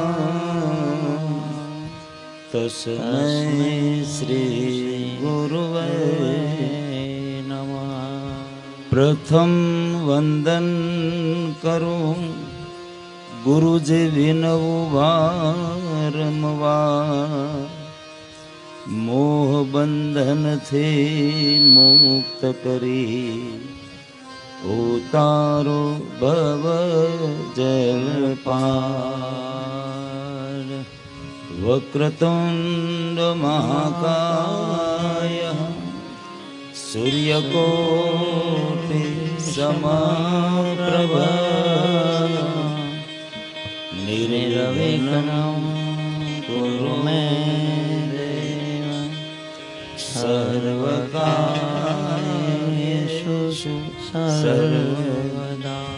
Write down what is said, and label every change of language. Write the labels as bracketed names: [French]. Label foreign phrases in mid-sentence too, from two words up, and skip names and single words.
[Sanskrit] तस्मै श्री गुरुवे नमः। [Gujarati] પ્રથમ વંદન કરું ગુરુજી વિનવું વારંવાર। મોહ બંધન થી મુક્ત કરી ઉતારો ભવ જળ પાર। [Sanskrit] वक्रतुंड महाकाय सूर्यकोटि समप्रभ निर्विघ्नं कुरु मे देव सर्वकार्येषु सर्वदा।